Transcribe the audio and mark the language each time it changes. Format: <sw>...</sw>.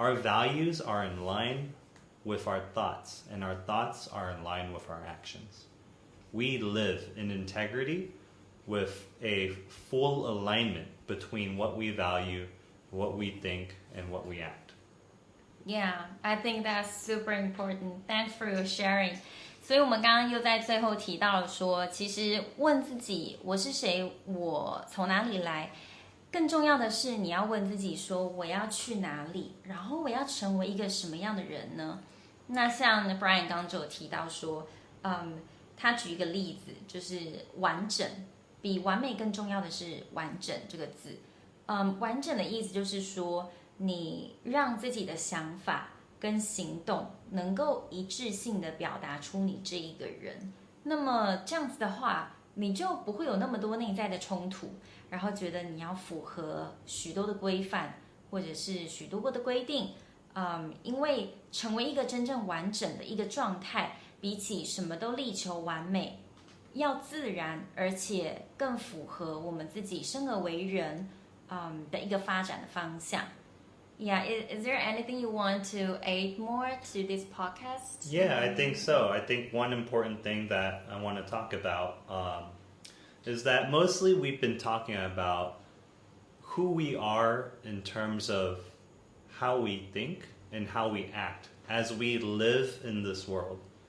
<en>Our values are in line with our thoughts, and our thoughts are in line with our actions. We live in integrity with a full alignment between what we value, what we think, and what we act. Yeah, I think that's super important. Thanks for your sharing.</en> <zh>所以我们刚刚又在最后提到了说，其实问自己我是谁，我从哪里来，更重要的是你要问自己说我要去哪里，然后我要成为一个什么样的人呢？那像 Brian 刚刚就有提到说，他举一个例子，就是完整，比完美更重要的是完整这个字。完整的意思就是说，你让自己的想法跟行动能够一致性的表达出你这一个人。那么这样子的话，你就不会有那么多内在的冲突，然后觉得你要符合许多的规范，或者是许多的规定。因为成为一个真正完整的一个状态，比起什么都力求完美，要自然，而且更符合我们自己生而为人的一个发展的方向。</zh> <en>Yeah, is there anything you want to add more to this podcast? Yeah, I think so. I think one important thing that I want to talk about is that mostly we've been talking about who we are in terms of how we think and how we act as we live in this world.</en>